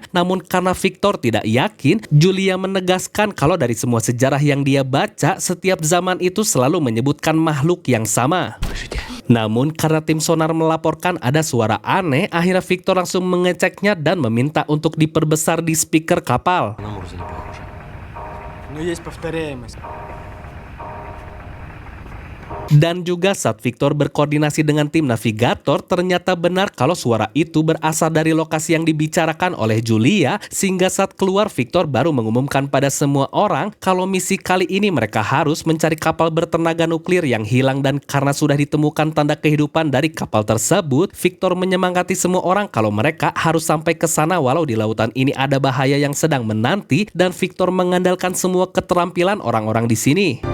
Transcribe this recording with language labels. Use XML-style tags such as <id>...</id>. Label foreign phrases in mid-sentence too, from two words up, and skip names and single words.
<id>Namun karena Victor tidak yakin, Julia menegaskan kalau dari semua sejarah yang dia baca, setiap zaman itu selalu menyebutkan makhluk yang sama. Namun karena tim sonar melaporkan ada suara aneh, akhirnya Victor langsung mengeceknya dan meminta untuk diperbesar di speaker kapal.</id> <ru>Но есть повторяемость.</ru> <id>Dan juga saat Victor berkoordinasi dengan tim navigator, ternyata benar kalau suara itu berasal dari lokasi yang dibicarakan oleh Julia, sehingga saat keluar Victor baru mengumumkan pada semua orang kalau misi kali ini mereka harus mencari kapal bertenaga nuklir yang hilang, dan karena sudah ditemukan tanda kehidupan dari kapal tersebut, Victor menyemangati semua orang kalau mereka harus sampai ke sana walau di lautan ini ada bahaya yang sedang menanti, dan Victor mengandalkan semua keterampilan orang-orang di sini.</id>